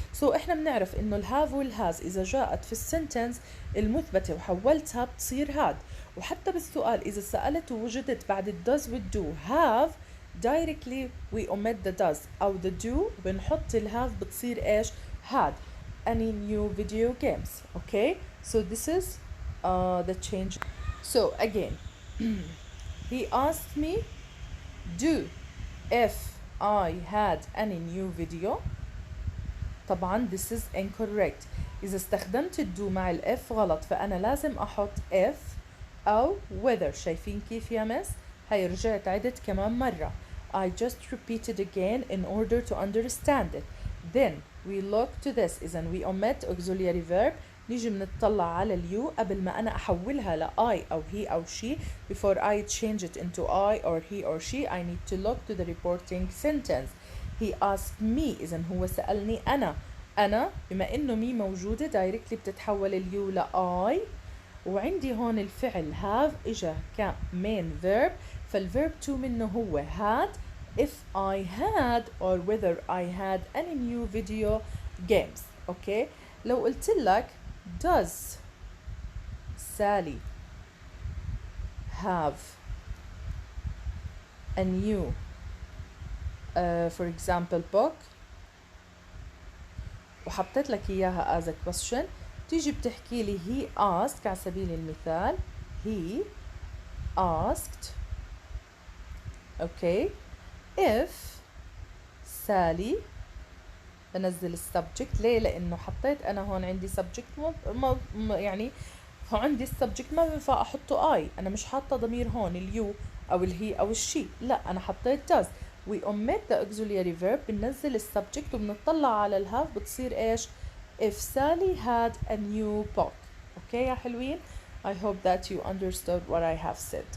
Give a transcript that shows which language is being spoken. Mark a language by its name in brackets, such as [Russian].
[Arabic] so احنا بنعرف انه الهاف والهاز اذا جاءت في السنتنس المثبتة وحولتها بتصير هاد. وحتى بالسؤال اذا سألت ووجدت بعد الdoes والdo have [English] directly we omit the does [Arabic] او the do بنحط الهاف بتصير ايش؟ had. [English] Any new video games. Okay, so this is the change. So again he asked me do if I had any new video. طبعا this is incorrect. [Arabic] إذا استخدمت الدو مع الإف غلط، فأنا لازم أحط if أو whether. شايفين كيف يا مس؟ هاي رجعت عدت كمان مرة. [English] I just repeated again in order to understand it. Then we look to this. إذا we omit auxiliary verb. [Arabic] نيجي بنطلع على اليو قبل ما أنا أحولها ل I أو he أو she. [English] Before I change it into I or he or she, I need to look to the reporting sentence. He asked me. [Arabic] إذا هو سألني أنا بما إنه مي موجودة directly بتتحول اليو ل I، وعندي هون الفعل have إجا ك main verb، فالverb to منه هو had. [English] if I had or whether I had any new video games. okay. [Arabic] لو قلت لك [English] does Sally have a new for example book، [Arabic] وحطيت لك إياها [English] as a question، [Arabic] تيجي بتحكي لي [English] he asked [Arabic] على سبيل المثال [English] he asked okay if Sally. [Arabic] بنزل السبجكت. ليه؟ لأنه حطيت أنا هون عندي سبجكت يعني عندي السبجكت ما بينفع أحطه I، أنا مش حاطة ضمير هون اليو أو الهي أو الشي، لا أنا حطيت does. [English] we omit the auxiliary verb، [Arabic] بننزل السبجكت وبنطلع على الهاف بتصير إيش؟ [English] if Sally had a new book. okay [Arabic] يا حلوين؟ [English] I hope that you understood what I have said.